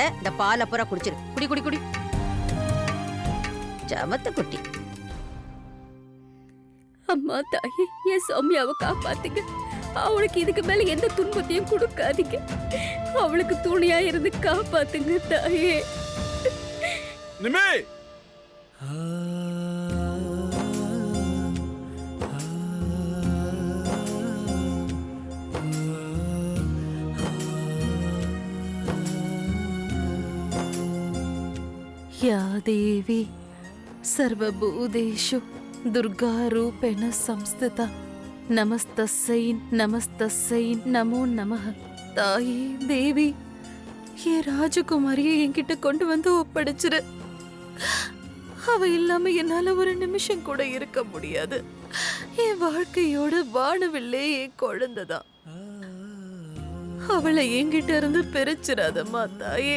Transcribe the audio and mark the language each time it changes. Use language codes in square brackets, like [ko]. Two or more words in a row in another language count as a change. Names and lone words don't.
[ta] இந்த பால் அப்புறம் குடிச்சிரு. குடி குடி குடி. சமத்து குட்டி. அம்மா தாயே, என் சௌமியாவை காப்பாத்துங்க. அவளுக்கு இதுக்கு மேல எந்த துன்பத்தையும் கொடுக்காதீங்க. அவளுக்கு துணையா இருந்து காப்பாத்துங்க தாயே. நிம்மி, [sa] या देवी सर्वभूतेषु दुर्गा रूपेण संस्थिता नमस्तस्यै नमस्तस्यै नमो नमः. [ta] தாயே தேவி, என் ராஜகுமாரியை என்கிட்ட கொண்டு வந்து ஒப்படைச்சிரு. அவ இல்லாம என்னால ஒரு நிமிஷம் கூட இருக்க முடியாது. என் வாழ்க்கையோட வானவில்லே என் குழந்தைதான். அவளை என்கிட்ட இருந்து பிரிச்சிடாதம்மா தாயே.